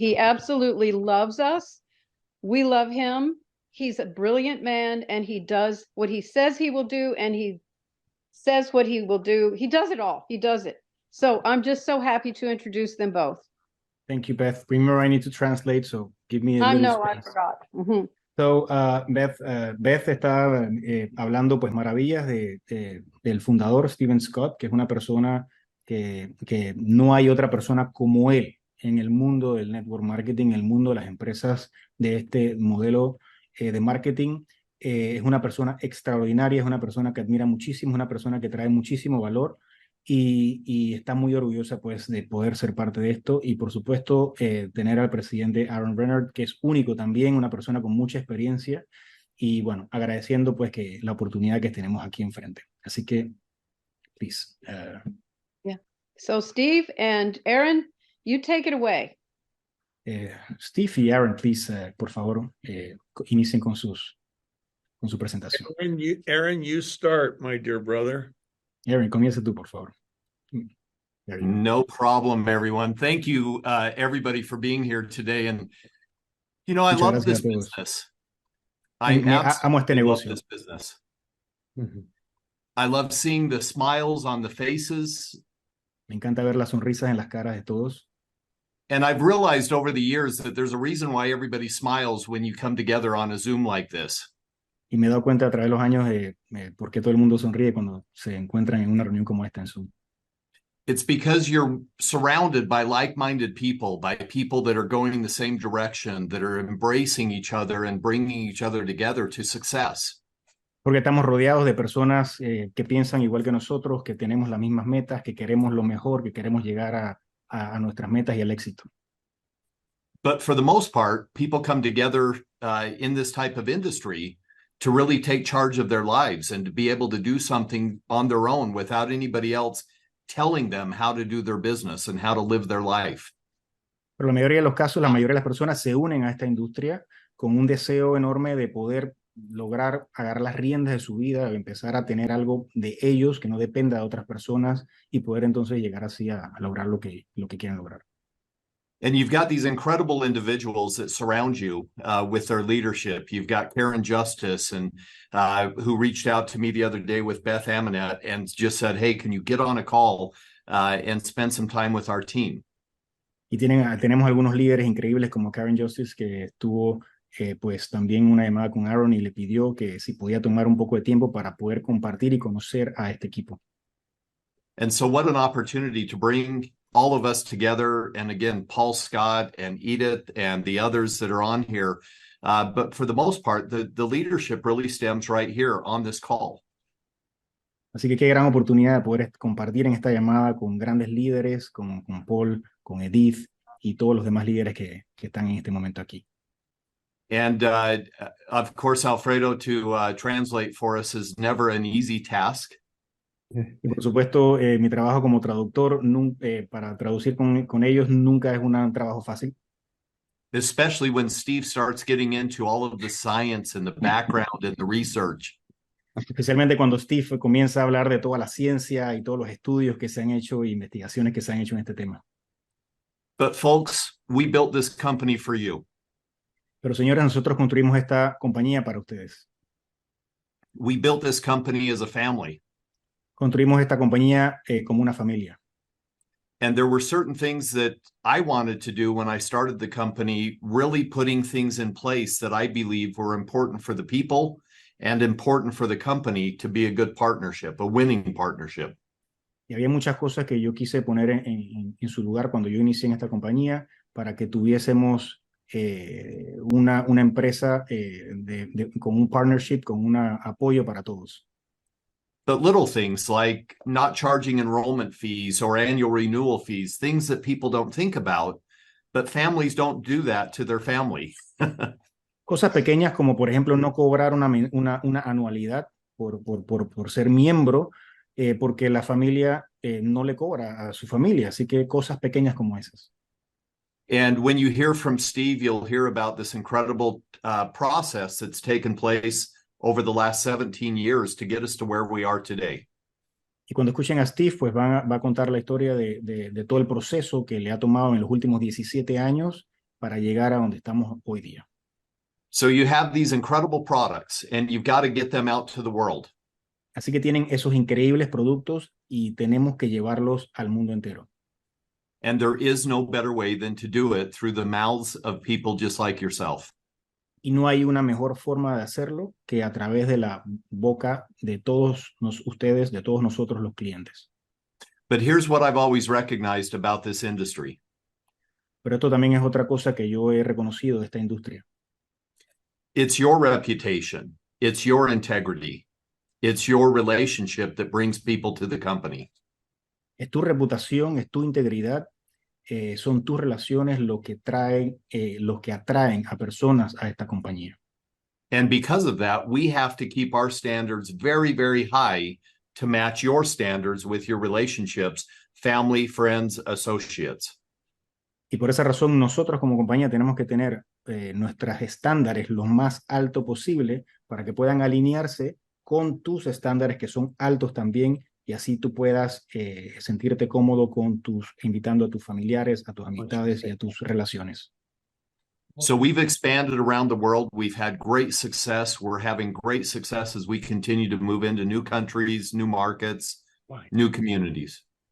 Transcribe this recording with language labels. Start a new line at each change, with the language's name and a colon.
English: He absolutely loves us. We love him. He's a brilliant man, and he does what he says he will do, and he says what he will do. He does it all. He does it. So I'm just so happy to introduce them both. Thank you, Beth. Remember, I need to translate, so give me a I little know I space. forgot. Mm-hmm.
Spanish: So, Beth está hablando pues maravillas del fundador Steven Scott, que es una persona que no hay otra persona como él en el mundo del network marketing, en el mundo de las empresas de este modelo de marketing. Es una persona extraordinaria, es una persona que admira muchísimo, es una persona que trae muchísimo valor y está muy orgullosa pues de poder ser parte de esto y por supuesto tener al presidente Aaron Rennert, que es único también, una persona con mucha experiencia y bueno, agradeciendo pues que la oportunidad que tenemos aquí enfrente. Así que, please.
English: Yeah. So Steve and Aaron, you take it away.
Spanish: Steve y Aaron, please, por favor, inicien con su presentación.
English: Aaron, you start, my dear brother.
Spanish: Aaron, comienza tú, por favor.
English: There you go. No problem, everyone. Thank you, everybody, for being here today. And, you know, I
Spanish: Muchas
English: love
Spanish: gracias
English: this
Spanish: a todos.
English: business. I
Spanish: Amo este
English: absolutely love
Spanish: negocio.
English: this business. Ujú. I love seeing the smiles on the faces.
Spanish: Me encanta ver las sonrisas en las caras de todos.
English: And I've realized over the years that there's a reason why everybody smiles when you come together on a Zoom like this.
Spanish: Y me he dado cuenta a través de los años de por qué todo el mundo sonríe cuando se encuentran en una reunión como esta en Zoom.
English: It's because you're surrounded by like-minded people, by people that are going the same direction, that are embracing each other and bringing each other together to success.
Spanish: Porque estamos rodeados de personas que piensan igual que nosotros, que tenemos las mismas metas, que queremos lo mejor, que queremos llegar a nuestras metas y al éxito.
English: But for the most part, people come together in this type of industry to really take charge of their lives and to be able to do something on their own without anybody else telling them how to do their business and how to live their life.
Spanish: Pero la mayoría de los casos, la mayoría de las personas se unen a esta industria con un deseo enorme de poder lograr agarrar las riendas de su vida, empezar a tener algo de ellos que no dependa de otras personas y poder entonces llegar así a lograr lo que quieren lograr.
English: And you've got these incredible individuals that surround you with their leadership. You've got Karen Justice, and who reached out to me the other day with Beth Aminette and just said, hey, can you get on a call and spend some time with our team?
Spanish: Y tenemos algunos líderes increíbles como Karen Justice, que estuvo pues también una llamada con Aaron y le pidió que si podía tomar un poco de tiempo para poder compartir y conocer a este equipo.
English: And so what an opportunity to bring all of us together. And again, Paul Scott and Edith and the others that are on here. But for the most part, the leadership really stems right here on this call.
Spanish: Así que qué gran oportunidad de poder compartir en esta llamada con grandes líderes, con Paul, con Edith y todos los demás líderes que están en este momento aquí.
English: And of course, Alfredo, to translate for us is never an easy task.
Spanish: Y por supuesto, mi trabajo como traductor para traducir con ellos nunca es un trabajo fácil.
English: Especially when Steve starts getting into all of the science and the background and the research.
Spanish: Especialmente cuando Steve comienza a hablar de toda la ciencia y todos los estudios que se han hecho e investigaciones que se han hecho en este tema.
English: But folks, we built this company for you.
Spanish: Pero señores, nosotros construimos esta compañía para ustedes.
English: We built this company as a family.
Spanish: Construimos esta compañía como una familia.
English: And there were certain things that I wanted to do when I started the company, really putting things in place that I believe were important for the people and important for the company to be a good partnership, a winning partnership.
Spanish: Y había muchas cosas que yo quise poner en su lugar cuando yo inicié en esta compañía para que tuviésemos una empresa con un partnership, con un apoyo para todos.
English: But little things like not charging enrollment fees or annual renewal fees, things that people don't think about, but families don't do that to their family.
Spanish: Cosas pequeñas como, por ejemplo, no cobrar una anualidad por ser miembro, porque la familia no le cobra a su familia. Así que cosas pequeñas como esas.
English: And when you hear from Steve, you'll hear about this incredible process that's taken place over the last 17 years to get us to where we are today.
Spanish: Y cuando escuchen a Steve, pues va a contar la historia de todo el proceso que le ha tomado en los últimos 17 años para llegar a donde estamos hoy día.
English: So you have these incredible products and you've got to get them out to the world.
Spanish: Así que tienen esos increíbles productos y tenemos que llevarlos al mundo entero.
English: And there is no better way than to do it through the mouths of people just like yourself.
Spanish: Y no hay una mejor forma de hacerlo que a través de la boca de todos ustedes, de todos nosotros los clientes.
English: But here's what I've always recognized about this industry.
Spanish: Pero esto también es otra cosa que yo he reconocido de esta industria.
English: It's your reputation. It's your integrity. It's your relationship that brings people to the company.
Spanish: Es tu reputación, es tu integridad, son tus relaciones lo que atraen a personas a esta compañía.
English: And because of that, we have to keep our standards very, very high to match your standards with your relationships, family, friends, associates.
Spanish: Y por esa razón nosotros como compañía tenemos que tener nuestros estándares lo más alto posible para que puedan alinearse con tus estándares que son altos también y así tú puedas sentirte cómodo con invitando a tus familiares, a tus amistades y a tus relaciones.
English: So we've expanded around the world. We've had great success. We're having great success as we continue to move into new countries, new markets, new communities.